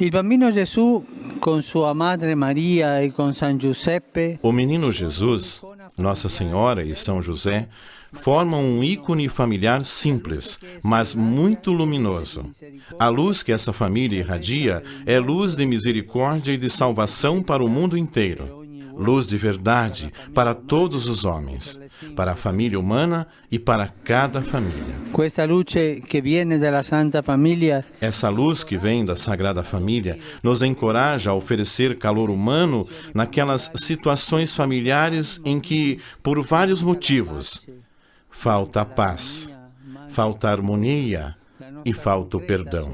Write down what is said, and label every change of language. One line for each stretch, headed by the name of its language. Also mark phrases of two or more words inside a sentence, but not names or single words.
Portuguese: O menino Jesus, Nossa Senhora e São José formam um ícone familiar simples, mas muito luminoso. A luz que essa família irradia é luz de misericórdia e de salvação para o mundo inteiro. luz de verdade para todos os homens, para a família humana e para cada família.
Italian: Questa luce che viene dalla Santa Famiglia
Portuguese: Essa luz que vem da Sagrada Família nos encoraja a oferecer calor humano naquelas situações familiares em que, por vários motivos, falta paz, falta harmonia e falta o perdão.